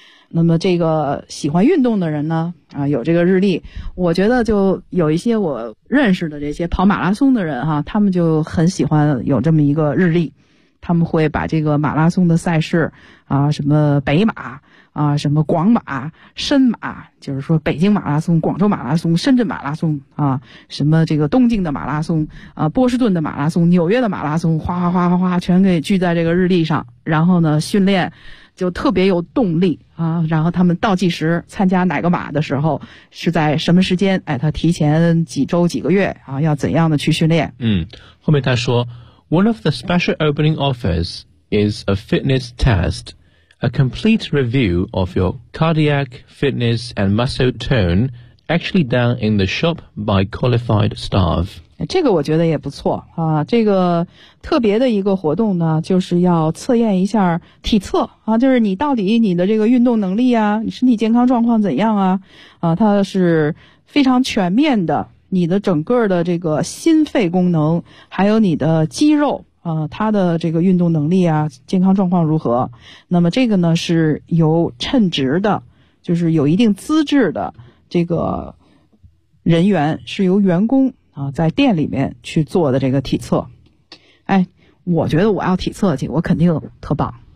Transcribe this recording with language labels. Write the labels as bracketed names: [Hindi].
[Chinese] 那么这个喜欢运动的人呢啊，有这个日历，我觉得就有一些我认识的这些跑马拉松的人哈，他们就很喜欢有这么一个日历，他们会把这个马拉松的赛事啊，什么北马啊，什么广马、深马，就是说北京马拉松、广州马拉松、深圳马拉松啊，什么这个东京的马拉松啊、波士顿的马拉松、纽约的马拉松，哗哗哗哗哗，全给聚在这个日历上，然后呢训练。就特别有动力啊，然后他们倒计时参加哪个马的时候是在什么时间，哎，他提前几周几个月啊要怎样的去训练。嗯，后面他说 [English] One of the special opening offers is a fitness test, a complete review of your cardiac fitness and muscle tone actually done in the shop by qualified staff. [Chinese] 这个我觉得也不错啊，这个特别的一个活动呢就是要测验一下体测啊，就是你到底你的这个运动能力啊，你身体健康状况怎样啊，啊它是非常全面的，你的整个的这个心肺功能还有你的肌肉啊，它的这个运动能力啊健康状况如何，那么这个呢是由称职的，就是有一定资质的这个人员，是由员工啊，在店里面去做的这个体测，哎，我觉得我要体测去，我肯定特棒。